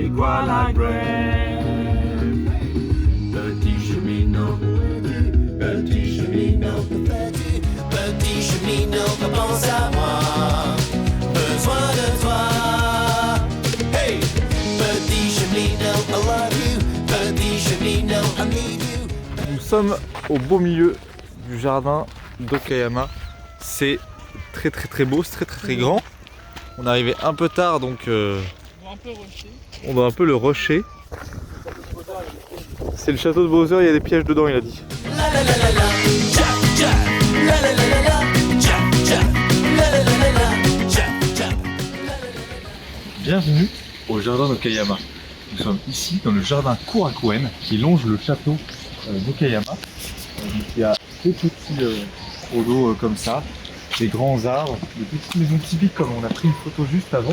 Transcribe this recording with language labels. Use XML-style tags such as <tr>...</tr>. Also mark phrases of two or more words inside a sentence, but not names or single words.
<fr>Petit cheminot, pense à moi, besoin de toi. Hey, petit cheminot,</fr> <en>I love you.</en> <fr>Petit cheminot,</fr> <en>I need you.</en> <fr>Nous sommes au beau milieu du jardin d'Okayama. C'est très très très beau, c'est très très très grand. On est arrivé un peu tard donc on doit un peu le rusher. C'est le château de Bowser, il y a des pièges dedans, il a dit. La la la la la, ja ja, la la la la la, ja ja, la la la la la, ja ja. Bienvenue au jardin d'Okayama. Nous sommes ici dans le jardin Korakuen qui longe le château d'Okayama. Donc, il y a des petits cours d'eau comme ça, des grands arbres, des petites maisons typiques comme on a pris une photo juste avant.</fr>